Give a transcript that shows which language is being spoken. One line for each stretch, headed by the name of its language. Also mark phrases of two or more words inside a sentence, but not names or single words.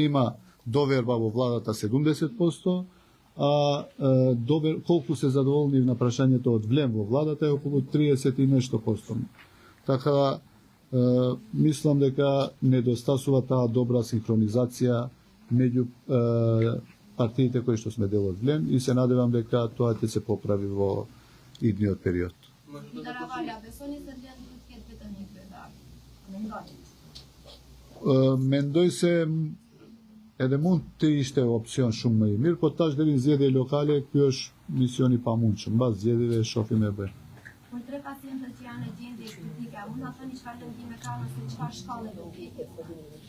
Macedonian: Има доверба во владата 70%, а колку се задоволни на прашањето од Влен во владата е околу 30 и нешто %. Така мислам дека недостасува таа добра синхронизација меѓу партиите кои што сме дел од Влен и се надевам дека тоа ќе се поправи во идниот период.
Albanian: Mendoj se edhe mund të ishte opcion shumë më i mirë, po tash deri në zgjedhje lokale ky është mision i pamundshëm. Mbas zgjedhjeve shohim e bëjmë. Për 3 pacientët që janë në gjendje kritike, mund ta thoni çfarë lëndime kanë ose çfarë shkallë do vijë?